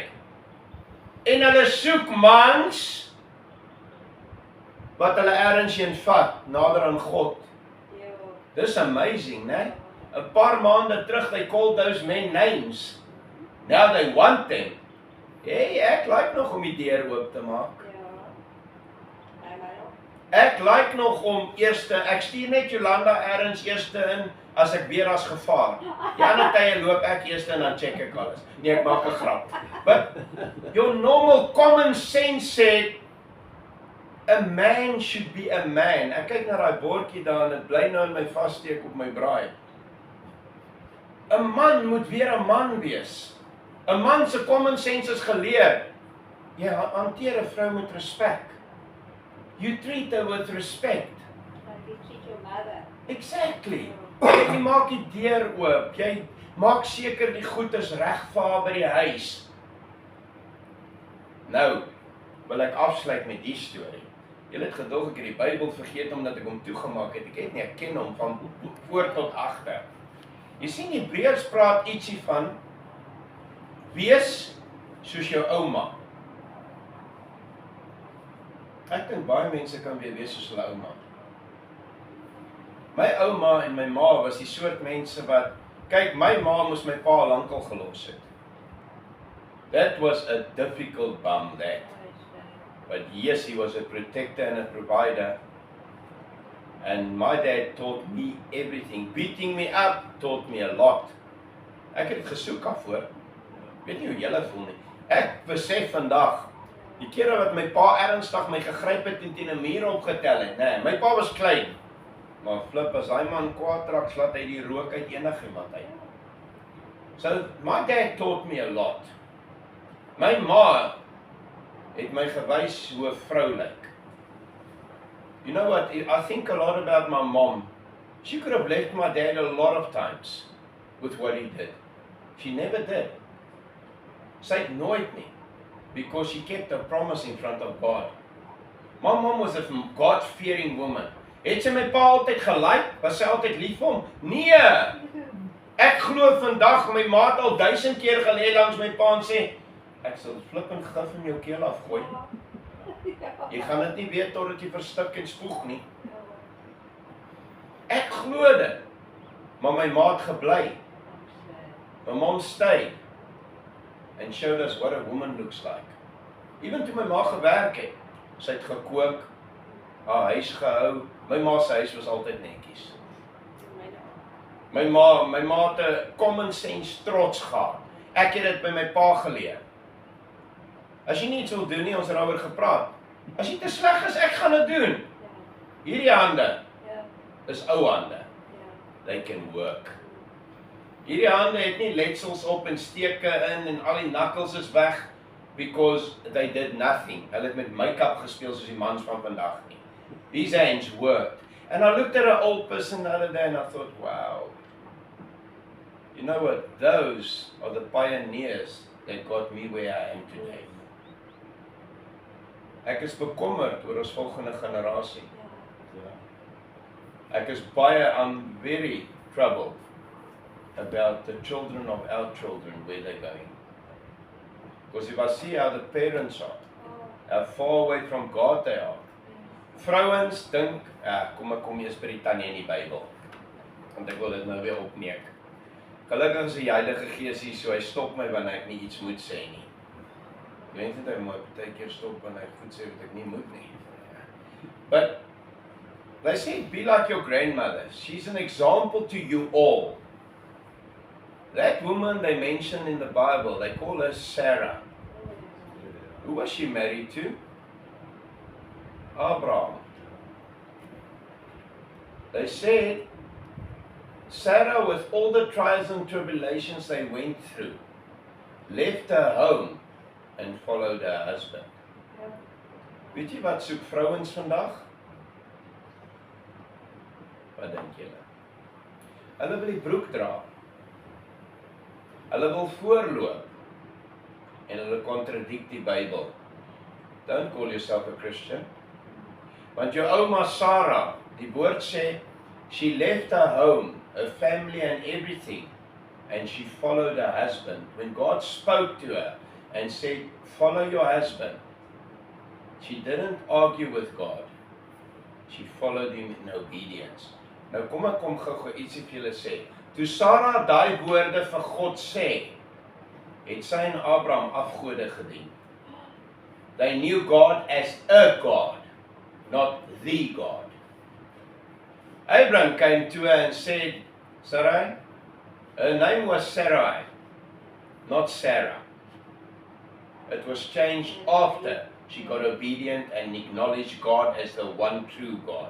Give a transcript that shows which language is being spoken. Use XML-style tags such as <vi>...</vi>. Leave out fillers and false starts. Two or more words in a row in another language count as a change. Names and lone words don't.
<af>En hulle soek mans wat hulle ergens heen vat, nader aan God. Dis amazing, né? 'n paar maande terug,</af> <en>they called those men names. Now they want them.</en> <af>Hey, ek like nog om die deur oop te maak. Ek like nog om ek stuur net Jolanda ergens eerste in, as ek weer as gevaar. Die ander tye loop ek eerste en dan check ek alles. Nee, ek maak 'n grap.</af> <en>But your normal common sense said, a man should be a man.</en> <af>Ek kyk na daai bordjie daar en dit bly nou in my vassteek op my braai. 'n Man moet weer 'n man wees. 'n Man se</af> <en>common sense</en> <af>is geleer. Jy hanteer 'n vrou met respek.</af> <en>You treat her with respect. Like you treat your mother. Exactly.</en> <af>Jy maak die deur oop. Jy maak seker die goed is reg vir haar by die huis. Nou wil ek afsluit met die storie. Julle het gedog ek het die Bybel vergeet omdat ek hom toegemaak het. Ek het nie, ek ken hom van voor tot agter. Jy sien Hebreërs praat ietsie van wees soos jou ouma. Ek dink baie mense kan weer wees soos hulle ouma. My ouma en my ma was die soort mense wat, kyk, my ma moes my pa lankal gelos het.</af> <en>That was a difficult bum, that. But yes, he was a protector and a provider. And my dad taught me everything. Beating me up taught me a lot.</en> <af>Ek het gesoek daarvoor. Weet nie hoe julle voel nie. Ek besef vandag, Die kere wat my pa ernstig my gegryp het en teen 'n muur opgetel het, nee, my pa was klein. Maar flip, as hy man kwaad raak, slaat hy die rook uit enigiemand uit.</af> <en>So, my dad taught me a lot.</en> <af>My ma het my gewys hoe 'n vrou lyk.</af> <en>You know what, I think a lot about my mom. She could have left my dad a lot of times with what he did. She never did.</en> <af>Sy het nooit nie.</af> <en>Because she kept a promise in front of God. My mom was a God-fearing woman.</en> <af>Het sy my pa altyd gelike? Was sy altyd lief vir hom? Nee! Ek glo vandag, my ma het al 1000 keer gelê langs my pa en sê, ek sal flippend gif in jou keel afgooi. Jy gaan dit nie weet totdat jy verstik en spoeg nie. Ek glo dit. Maar my ma het gebly.</af> <en>My mom stayed and showed us what a woman looks like.</en> <af>Even toe my ma gewerk het, sy het gekook, haar huis gehou. My ma se huis was altyd netjies. My ma het 'n</af> <en>common sense</en> <af>trots gehad. Ek het dit by my pa geleer. As jy nie iets wil doen nie, ons het daaroor gepraat. As jy te sleg is, ek gaan dit doen. Hierdie hande is ou hande.</af> <en>They can work.</en> <af>Hierdie hande het nie letsels op en steke in en al die knuckles is weg</af> <en>because they did nothing.</en> <af>Hulle het met make-up gespeel soos die mans van vandag nie.</af> <en>These hands worked. And I looked at an old person the other day and I thought, wow. You know what? Those are the pioneers that got me where I am today.</en> <af>Ek is bekommerd oor ons volgende generasie.</af> <en>I'm very troubled about the children of our children, where they're going. Because if I see how the parents are, how far away from God they are.</en> <af>Vrouens dink, kom eers by die tannie in die Bybel. Want ek wil dit nou weer opneek. Gelukkig is die Heilige Gees hier, so hy stop my wanneer ek nie iets moet sê nie. Ek weet nie, hy moet partykeer stop wanneer ek goed sê wat ek nie moet nie.</af> <en>But they say, be like your grandmother. She's an example to you all. That woman they mention in the Bible, they call her Sarah. Who was she married to? Abraham. They said, Sarah, with all the trials and tribulations they went through, left her home and followed her husband.</en> <af>Weet jy wat soek vrouens vandag? Wat dink julle? Hulle wil die broek dra. Hulle wil voorloop. En hulle contradict die Bybel.</af> <en>Don't call yourself a Christian.</en> <af>Want jou ouma Sarah, die woord sê,</af> <en>she left her home, her family and everything, and she followed her husband. When God spoke to her and said, follow your husband, she didn't argue with God. She followed him in obedience.</en> <af>Nou kom gou ietsie vir julle sê. Toe Sarah daai woorde vir God sê, het sy en Abraham afgode gedien.</af> <en>They knew God as a God, not the God. Abraham came to her and said, Sarai, her name was Sarai, not Sarah. It was changed after she got obedient and acknowledged God as the one true God.</en>